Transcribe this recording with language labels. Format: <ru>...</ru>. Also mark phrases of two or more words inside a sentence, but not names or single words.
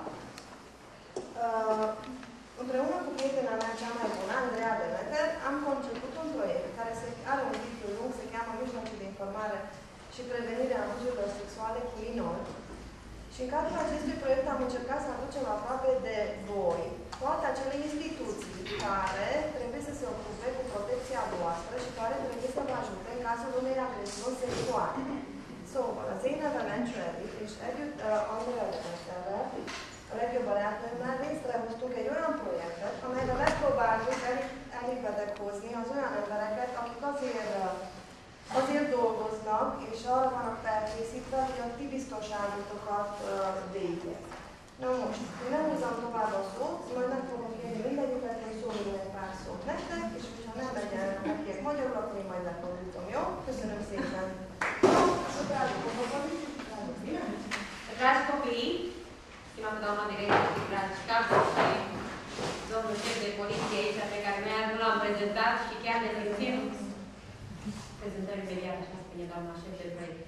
<ro>Împreună cu prietena mea cea mai bună, Andreea Demeter, am conceput un proiect care are un titlu lung, se cheamă Mijloace de informare și prevenire a abuzurilor sexuale cu minori. Și în cadrul acestui proiect am încercat să aducem aproape de voi toate acele instituții care trebuie să se ocupe cu protecția voastră și care trebuie să vă ajute în cazul unei agresiuni sexuale.</ro> <hu>So, az én nevem Eddie, és együtt Andrea Demeterrel, a legjobb barátnőmmel létrehoztunk egy olyan projektet, amelyben megpróbáltuk elégedet hozni az olyan embereket, akik azért dolgoznak, és arra vannak felkészítve, hogy a ti biztonságotokat védjék. Na most, én nem húzom tovább a szót, majd meg fogom kérni mindegyiket, hogy szóljon egy pár szót nektek, és hogyha nem legyen nekiek magyarul, akkor én majd lefordítom, jó? Köszönöm szépen!</hu> <ro>Dragi copii, stimată doamna director, dragi capi și domnul șef de poliție aici, pe care noi nu l-am prezentat și chiar ne simțim prezentări imediat, așa spune doamna șef de proiect.</ro>